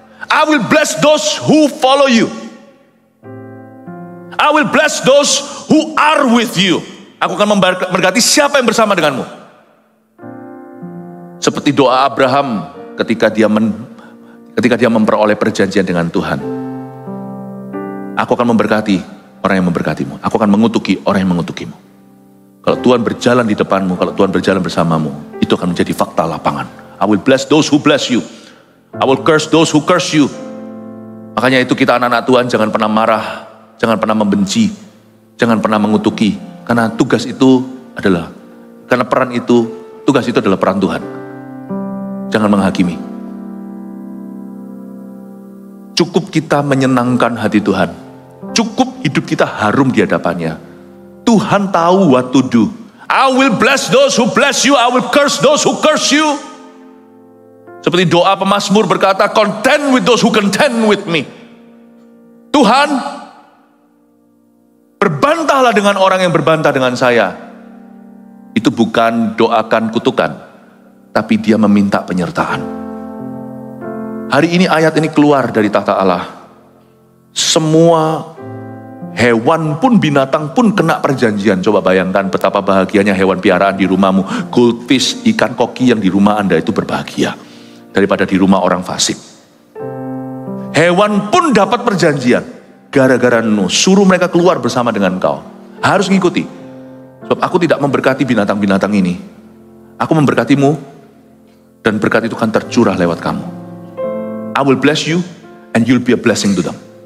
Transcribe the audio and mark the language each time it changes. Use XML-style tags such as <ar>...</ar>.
<en>I will bless those who follow you. I will bless those who are with you.</en> <id>Aku akan memberkati siapa yang bersama denganmu. Seperti doa Abraham ketika dia memperoleh perjanjian dengan Tuhan. Aku akan memberkati orang yang memberkatimu. Aku akan mengutuki orang yang mengutukimu. Kalau Tuhan berjalan di depanmu, kalau Tuhan berjalan bersamamu, itu akan menjadi fakta lapangan.</id> <en>I will bless those who bless you. I will curse those who curse you.</en> <id>Makanya itu kita anak-anak Tuhan jangan pernah marah, jangan pernah membenci, jangan pernah mengutuki. Karena tugas itu adalah, karena peran itu, tugas itu adalah peran Tuhan. Jangan menghakimi. Cukup kita menyenangkan hati Tuhan. Cukup hidup kita harum di hadapannya. Tuhan tahu</id> <en>what to do. I will bless those who bless you. I will curse those who curse you.</en> <id>Seperti doa pemazmur berkata,</id> <en>contend with those who contend with me.</en> <id>Tuhan, berbantahlah dengan orang yang berbantah dengan saya. Itu bukan doakan kutukan, tapi dia meminta penyertaan. Hari ini ayat ini keluar dari tahta Allah. Semua hewan pun, binatang pun kena perjanjian. Coba bayangkan betapa bahagianya hewan piaraan di rumahmu. Goldfish, ikan koki yang di rumah Anda itu berbahagia daripada di rumah orang fasik. Hewan pun dapat perjanjian gara-gara Nuh. Suruh mereka keluar bersama dengan engkau. Harus ngikuti. Sebab aku tidak memberkati binatang-binatang ini. Aku memberkatimu, dan berkat itu akan tercurah lewat kamu.</id> <en>I will bless you and you'll be a blessing to them.</en>